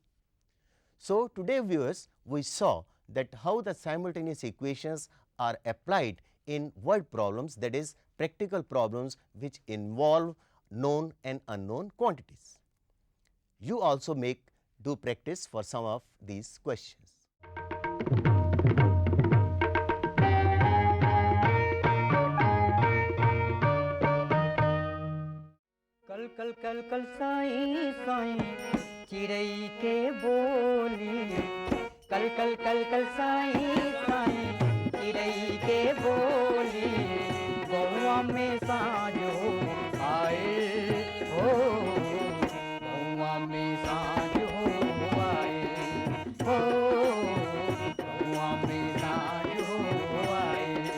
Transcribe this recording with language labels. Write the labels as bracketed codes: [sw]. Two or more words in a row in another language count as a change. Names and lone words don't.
[en] So, today viewers, we saw that how the simultaneous equations are applied in word problems, that is practical problems which involve known and unknown quantities. You also do practice for some of these questions. [bho] कल कल कल कल साई साई चिड़ै के बोली, कल कल कल कल साई साई चिड़ै के बोली, गौआ में साँझ हो आए हो, गौआ में साँझ हो आए हो, गौआ में साँझ हो आए।